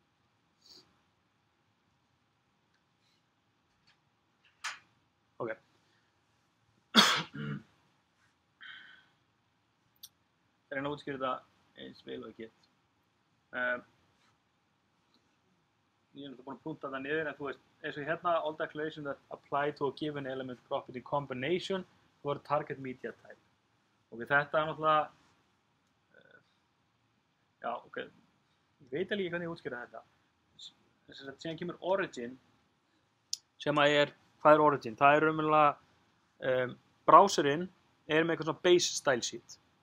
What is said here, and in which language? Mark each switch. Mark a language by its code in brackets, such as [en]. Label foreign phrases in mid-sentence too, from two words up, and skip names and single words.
[is] Ok. Það er að útskýra þetta eins vel og ég get. Ég er búin að punta það niður, en þú veist, eins og hérna, [en] all declarations that apply to a given element property combination for target media type. [is] Ok, þetta er náttúrulega, já, ok, ég veit alveg ekki hvernig ég útskýra þetta. Þess að síðan kemur origin, sem að hvað er origin? Það er raunverulega, browserinn er með eitthvað svona base style sheet.